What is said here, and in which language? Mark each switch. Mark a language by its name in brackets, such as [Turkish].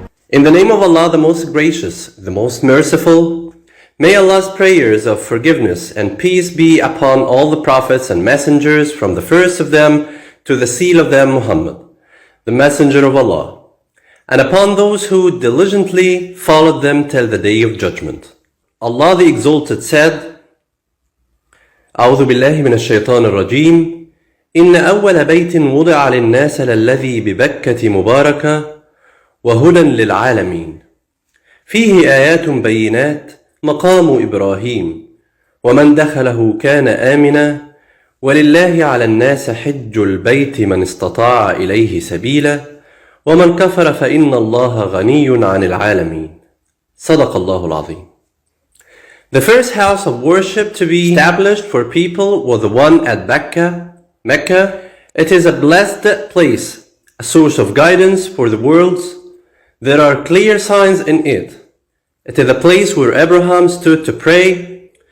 [English] In the name of Allah, the most gracious, the most merciful, may Allah's prayers of forgiveness and peace be upon all the prophets and messengers from the first of them to the seal of them, Mohammed, the messenger of Allah, and upon those who diligently followed them till the day of judgment. [Arabic] Allah the Exalted said, أعوذ بالله من الشيطان الرجيم إن أول بيت وضع للناس للذي ببكة مباركة وهدى للعالمين فيه آيات بينات مقام إبراهيم ومن دخله كان آمنا ولله على الناس حج البيت من استطاع إليه سبيلا ومن كفر فإن الله غني عن العالمين صدق الله العظيم. [English] The first house of worship to be established for people was the one at Mecca. It is a blessed place, a source of guidance for the worlds. There are clear signs in it. It is a place where Abraham stood to pray.